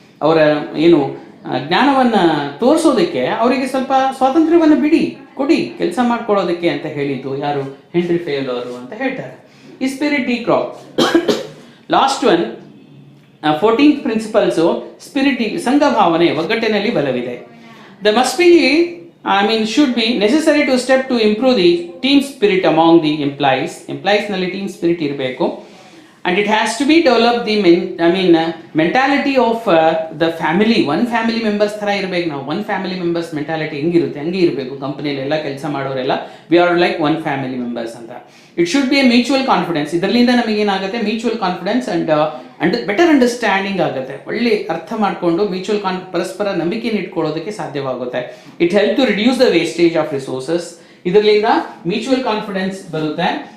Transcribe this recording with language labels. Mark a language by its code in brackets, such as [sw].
[kn] ಅವರ ಜ್ಞಾನವನ್ನು ತೋರಿಸೋದಕ್ಕೆ ಅವರಿಗೆ ಸ್ವಲ್ಪ ಸ್ವಾತಂತ್ರ್ಯವನ್ನು ಕೊಡಿ ಕೆಲಸ ಮಾಡ್ಕೊಳ್ಳೋದಕ್ಕೆ ಅಂತ ಹೇಳಿದ್ದು ಯಾರು? ಹೆನ್ರಿ ಫೇಲ್ ಅವರು ಅಂತ ಹೇಳ್ತಾರೆ. ಈ spirit D crop. Last one 14th principles spirit ಸಂಘ ಭಾವನೆ, ಒಗ್ಗಟ್ಟಿನಲ್ಲಿ ಬಲವಿದೆ. [en] the must be should be necessary to step to improve the team spirit among the employees ನಲ್ಲಿ team spirit [kn] ಇರಬೇಕು. [en] And it has to be developed the mentality of the family, one family members [kn] ಥರ ಇರಬೇಕು. ನಾವು one family members mentality ಹೆಂಗಿರುತ್ತೆ ಹಂಗೆ ಇರಬೇಕು. ಕಂಪನಿಯಲ್ಲಿ ಎಲ್ಲ ಕೆಲಸ ಮಾಡೋರೆಲ್ಲ [en] we are like one family members [kn] ಅಂತ. [en] It should be a mutual confidence. [kn] ಇದರಿಂದ ನಮಗೇನಾಗುತ್ತೆ [en] mutual confidence and better understanding [kn] ಆಗುತ್ತೆ. ಒಳ್ಳೆ ಅರ್ಥ ಮಾಡಿಕೊಂಡು ಪರಸ್ಪರ ನಂಬಿಕೆಯನ್ನು ಇಟ್ಕೊಳ್ಳೋದಕ್ಕೆ ಸಾಧ್ಯವಾಗುತ್ತೆ. [en] It help to reduce the wastage of resources. [kn] ಇದರಿಂದ ಮ್ಯೂಚುವಲ್ ಕಾನ್ಫಿಡೆನ್ಸ್ ಬರುತ್ತೆ.